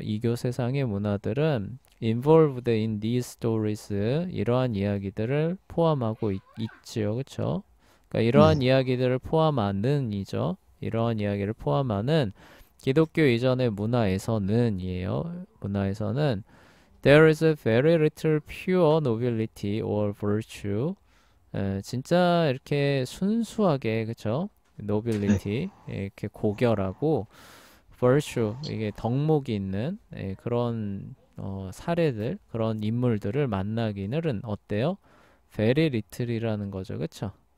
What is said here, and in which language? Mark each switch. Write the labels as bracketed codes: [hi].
[ko] 이교 세상의 문화들은 [en] involved in these stories, [ko] 이러한 이야기들을 포함하고 있지요, 그렇죠? 그러니까 이러한 네. 이야기들을 포함하는 이죠. 이러한 이야기를 포함하는 기독교 이전의 문화에서는이에요. 문화에서는 [en] there is a very little pure nobility or virtue. [ko] 진짜 이렇게 순수하게 그쵸? 네. 노빌리티 이렇게 고결하고 virtue 이게 덕목이 있는 그런 사례들 그런 인물들을 만나기는 어때요? [en] very little [ko] 이라는 거죠, 그쵸?